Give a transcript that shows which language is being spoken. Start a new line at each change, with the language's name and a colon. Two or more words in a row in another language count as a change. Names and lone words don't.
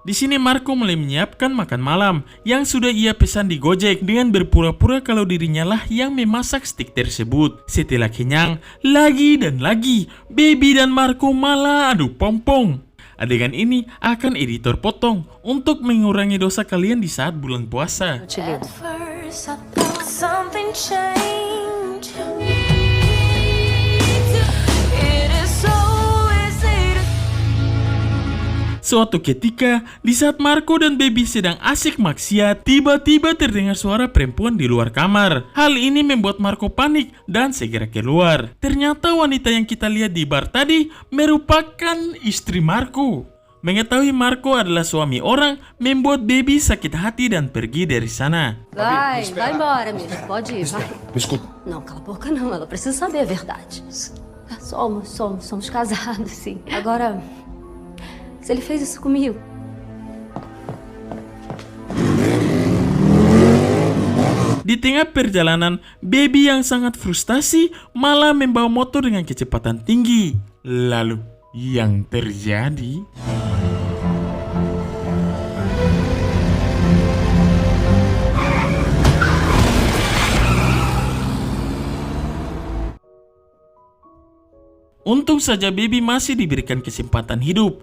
Indonesian: Di sini Marco mulai menyiapkan makan malam yang sudah ia pesan di Gojek dengan berpura-pura kalau dirinya lah yang memasak steak tersebut. Setelah kenyang, lagi dan lagi, Baby dan Marco malah adu pompong. Adegan ini akan editor potong untuk mengurangi dosa kalian di saat bulan puasa.
Portuguese: Te ligo.
English: First, I thought something changed. It is so easy to
Indonesian: Suatu ketika, di saat Marco dan Baby sedang asik maksiat, tiba-tiba terdengar suara perempuan di luar kamar. Hal ini membuat Marco panik dan segera keluar. Ternyata wanita yang kita lihat di bar tadi merupakan istri Marco. Mengetahui Marco adalah suami orang, membuat Baby sakit hati dan pergi dari sana.
Portuguese: Vai embora mesmo. Pode ir, vai. Me escuta. Não, cala a boca não. Ela precisa saber a verdade. Somos casados, sim. Agora, se ele fez isso comigo...
Indonesian: Di tengah perjalanan, Baby yang sangat frustasi malah membawa motor dengan kecepatan tinggi. Lalu, yang terjadi... Untung saja Baby masih diberikan kesempatan hidup.